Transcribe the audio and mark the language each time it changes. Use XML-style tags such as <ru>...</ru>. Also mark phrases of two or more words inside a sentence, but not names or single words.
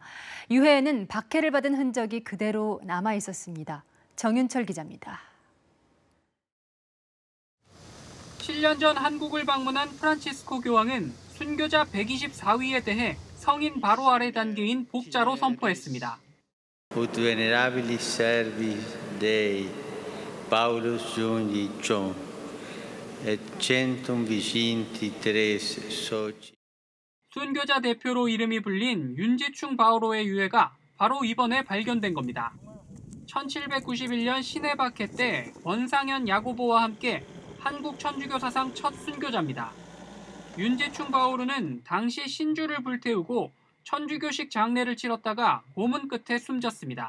<ko>유해에는 박해를 받은 흔적이 그대로 남아 있었습니다. 정윤철 기자입니다. 7년 전 한국을 방문한 프란치스코 교황은 순교자 124위에 대해 성인 바로 아래 단계인 복자로 선포했습니다.</ko> <la>Ut venerabilis servis Dei Paulus Juni John et centum viginti tres soci.</la> <ko>순교자 대표로 이름이 불린 윤지충 바오로의 유해가 바로 이번에 발견된 겁니다. 1791년 시내 박해 때 원상현 야고보와 함께 한국 천주교 사상 첫 순교자입니다. 윤지충 바오로는 당시 신주를 불태우고 천주교식 장례를 치렀다가 고문 끝에 숨졌습니다.</ko>